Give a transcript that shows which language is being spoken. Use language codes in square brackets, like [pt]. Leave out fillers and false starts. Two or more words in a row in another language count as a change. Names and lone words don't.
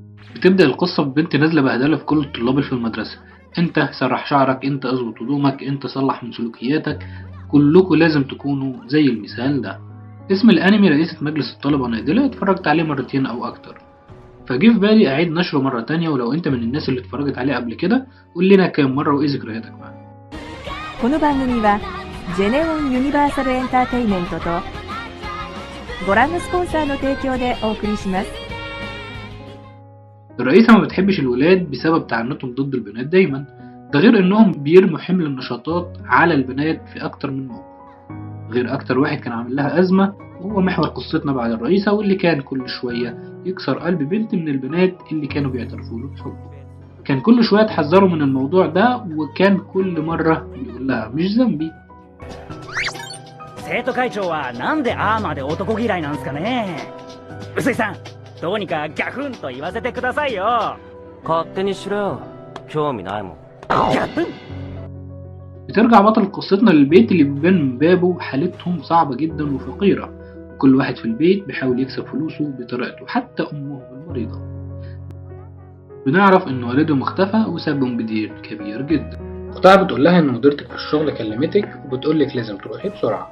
[ar] بتبدأ القصة ببنت نازلة بهدلة في كل الطلاب اللي في المدرسة. انت سرح شعرك، انت اظبط هدومك، انت صلح من سلوكياتك، كلكوا لازم تكونوا زي المثال ده. اسم الانمي رئيسة مجلس الطلبة نادلة، اتفرجت عليه مرتين او اكتر، فجه في بالي اعيد نشره مرة تانية. ولو انت من الناس اللي اتفرجت عليه قبل كده قول لنا كام مرة وايه ذكرياتك معاه. [ja] この番組はジェネオンユニバーサルエンターテイメントとご覧のスポンサーの提供でお送りします。 [ar] الرئيسة ما بتحبش الولاد بسبب تعنتهم ضد البنات دايما، ده غير انهم بيرموا حمل النشاطات على البنات في اكتر من موقف. غير اكتر واحد كان عامل لها ازمة وهو محور قصتنا بعد الرئيسة، واللي كان كل شوية يكسر قلب بنت من البنات اللي كانوا بيعترفوا له بحبه. كان كل شوية تحذروا من الموضوع ده، وكان كل مرة يقول لها مش ذنبي. [ja] 生徒会長はなんであーまで男嫌いなんすかね。臼井さん、どうにかギャフンと言わせてくださいよ。勝手にしろよ。興味ないもん。ギャフン。 [ar] بترجع بطل قصتنا للبيت اللي بيبان من بابه حالتهم صعبة جدا وفقيرة، وكل واحد في البيت بيحاول يكسب فلوسه بطريقته، حتى أمهم المريضة. بنعرف إن والدهم اختفى وسابهم بدين كبير جدا. أختها بتقول لها إن مديرتك في الشغل كلمتك وبتقولك لازم تروحي بسرعة.